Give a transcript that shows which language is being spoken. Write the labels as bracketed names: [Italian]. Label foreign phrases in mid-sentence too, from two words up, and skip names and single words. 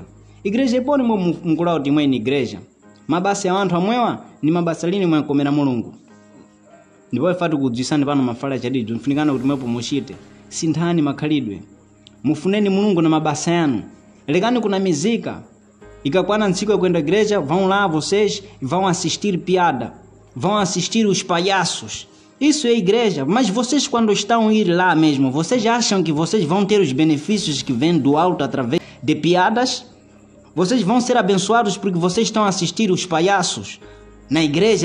[Sena] Igreja iponi mwe mungulawa kuti imwe ni igreja. Mabasa ya wanthu amwewa ni mabasa lini mwe komera Mulungu. Ndipo ifatu kudzisani pano mafala chadidi, mfunikana kuti mwepo mushite. Sinthani makhalidwe. Mufuneni Mulungu na mabasa yanu. Lekani kuna mizika. Ikakwana ntsiku ya kwenda igreja, [Portuguese] vão lá vocês e vão assistir piada. Vão assistir os palhaços. Isso é igreja. Mas vocês quando estão ir lá mesmo, vocês acham que vocês vão ter os benefícios que vêm do alto através de piadas? Vocês vão ser abençoados porque vocês estão a assistir os palhaços na igreja?